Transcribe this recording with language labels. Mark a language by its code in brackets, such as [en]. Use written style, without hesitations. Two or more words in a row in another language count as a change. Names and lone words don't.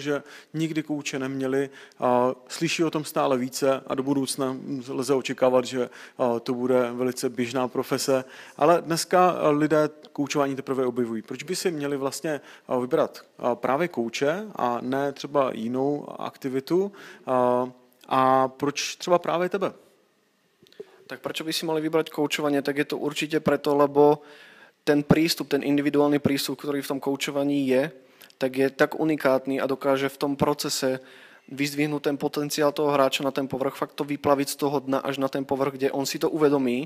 [cs] Že nikdy kouče neměli, slyší o tom stále více a do budoucna lze očekávat, že to bude velice běžná profese, ale dneska lidé koučování teprve objevují. Proč by si měli vlastně vybrat právě kouče a ne třeba jinou aktivitu a proč třeba právě tebe? [sk] Tak prečo by si mali vybrať koučovanie? Tak je to určite preto, lebo ten prístup, ten individuálny prístup, ktorý v tom koučovaní je tak unikátny a dokáže v tom procese vyzdvihnúť ten potenciál toho hráča na ten povrch, fakt to vyplaviť z toho dna až na ten povrch, kde on si to uvedomí.